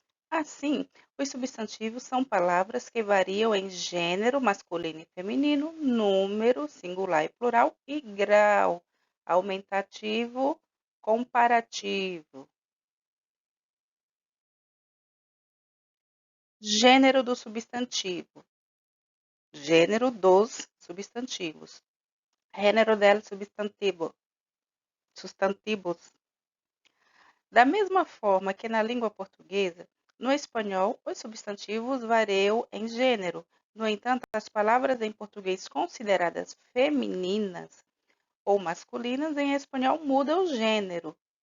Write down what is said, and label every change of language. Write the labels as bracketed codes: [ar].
[pt] Assim, os substantivos são palavras que variam em gênero masculino e feminino, número singular e plural e grau aumentativo, comparativo. Gênero do substantivo. Gênero dos substantivos. [es] Género del substantivo. [pt] Substantivos. Da mesma forma que na língua portuguesa, no espanhol, os substantivos variam em gênero. No entanto, as palavras em português consideradas femininas ou masculinas em espanhol mudam o gênero.